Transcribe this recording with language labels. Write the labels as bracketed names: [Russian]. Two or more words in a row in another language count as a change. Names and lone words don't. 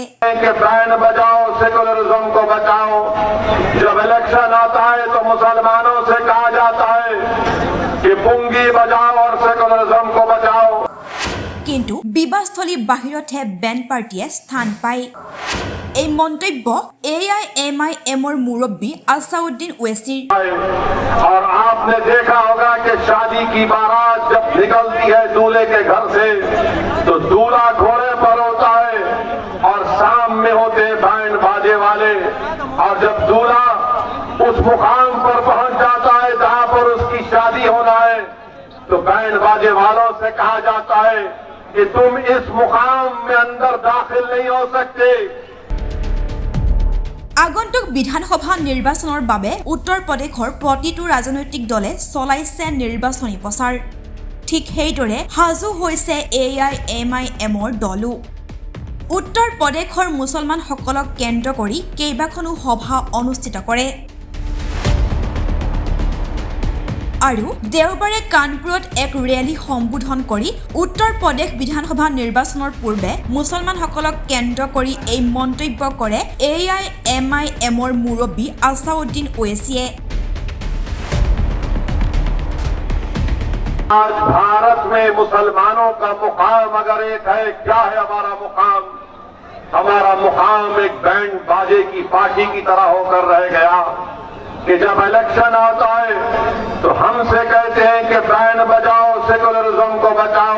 [Hindi] कि बैंड बजाओ, सेकुलरिज्म को बचाओ। जब इलेक्शन आता है तो मुसलमानों से कहा जाता है कि पुंगी बजाओ और सेकुलरिज्म को बचाओ। [Assamese] কিন্তু বিবাহস্থলী বাহিৰতহে বেণ্ড পাৰ্টীয়ে স্থান পায়। এই মন্তব্য AIMIMৰ মুৰব্বী আছাউদ্দিন ওৱেছিৰ। [Hindi] और आपने देखा होगा कि शादी की बारात जब निकलती है दूल्हे के घर से तो दूल्हा घोड़े पर होता है और शाम में होते बैंड बाजे वाले। और जब दूल्हा उस मुकाम पर पहुंच जाता है जहां पर उसकी शादी होना है तो बैंड बाजे वालों से कहा जाता है कि तुम इस मुकाम में अंदर दाखिल नहीं हो सकते। [Assamese] আগন্তুক বিধানসভা নিৰ্বাচনৰ বাবে উত্তৰ প্ৰদেশৰ প্ৰতিটো ৰাজনৈতিক দলে চলাইছে নিৰ্বাচনী প্ৰচাৰ। ঠিক সেইদৰে হাজু হৈছে AIMIMৰ দলো। উত্তৰ প্ৰদেশৰ মুছলমানসকলক কেন্দ্ৰ কৰি কেইবাখনো সভা অনুষ্ঠিত কৰে আৰু দেওবাৰে কানপুৰত এক ৰেলী সম্বোধন কৰি উত্তৰ প্ৰদেশ বিধানসভা নিৰ্বাচনৰ পূৰ্বে মুছলমানসকলক কেন্দ্ৰ কৰি এই মন্তব্য কৰে AIMIMৰ মুৰব্বী আছাউদ্দিন ওৱেছিয়ে। [Hindi] आज भारत में मुसलमानों का मुकाम अगर एक है, क्या है हमारा मुकाम? हमारा मुकाम एक बैंड बाजे की पार्टी की तरह होकर रह गया कि जब इलेक्शन आता है तो हमसे कहते हैं कि बैंड बजाओ, सेकुलरिज्म को बचाओ।